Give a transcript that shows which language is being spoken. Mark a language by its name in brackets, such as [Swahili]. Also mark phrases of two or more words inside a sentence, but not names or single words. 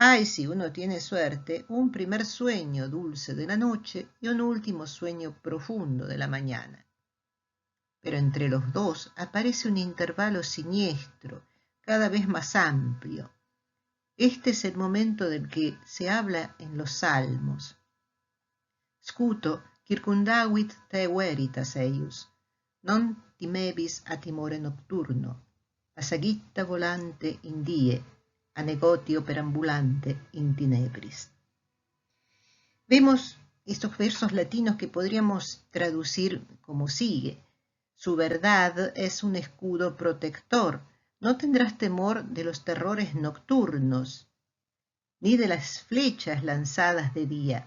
[Spanish] Hay, si uno tiene suerte, un primer sueño dulce de la noche y un último sueño profundo de la mañana. Pero entre los dos aparece un intervalo siniestro, cada vez más amplio. Este es el momento del que se habla en los Salmos. [Latin] Scuto circundavit te veritas eius, non timebis a timore nocturno, a sagitta volante in die, a negotio perambulante in tenebris. [Spanish] Vemos estos versos latinos que podríamos traducir como sigue. Su verdad es un escudo protector. No tendrás temor de los terrores nocturnos, ni de las flechas lanzadas de día.